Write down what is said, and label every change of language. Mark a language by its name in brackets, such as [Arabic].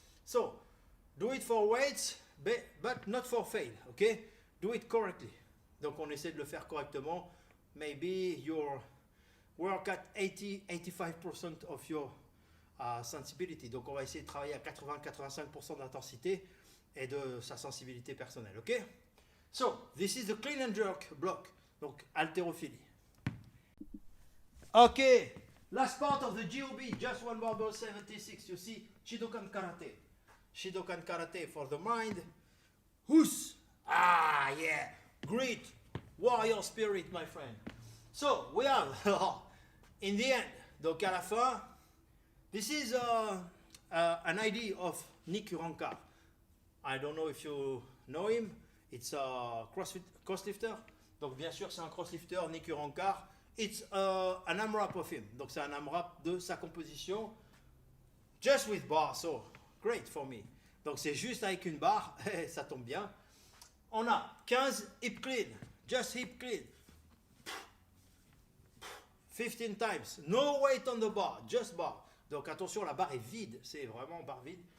[English] So, do it for weights, but not for fail, okay? Do it correctly. [French] Donc, on essaie de le faire correctement. [English] Maybe your work at 80-85% of your sensibility. [French] Donc, on va essayer de travailler à 80-85% d'intensité et de sa sensibilité personnelle, ok? [English] So, this is the clean and jerk block. [French] Donc, haltérophilie. [English] Ok, last part of the GOB, just one barbell 76. You see, Shidokan Karate. Shidokan Karate for the mind. Who's? Ah, yeah. Great warrior spirit, my friend. So, we have, in the end, [French] donc à la fin, [English] this is an idea of Nick Urankar. I don't know if you know him. It's a crosslifter. [French] Donc, bien sûr, c'est un crosslifter, Nick Urankar. [English] It's an AMRAP of him. [French] Donc, c'est un AMRAP de sa composition. [English] Just with bar, so great for me. [French] Donc, c'est juste avec une barre. Ça tombe bien. On a 15 hip clean. [English] Just hip clean. 15 times. No weight on the bar. Just bar. [French] Donc, attention, la barre est vide. C'est vraiment barre vide.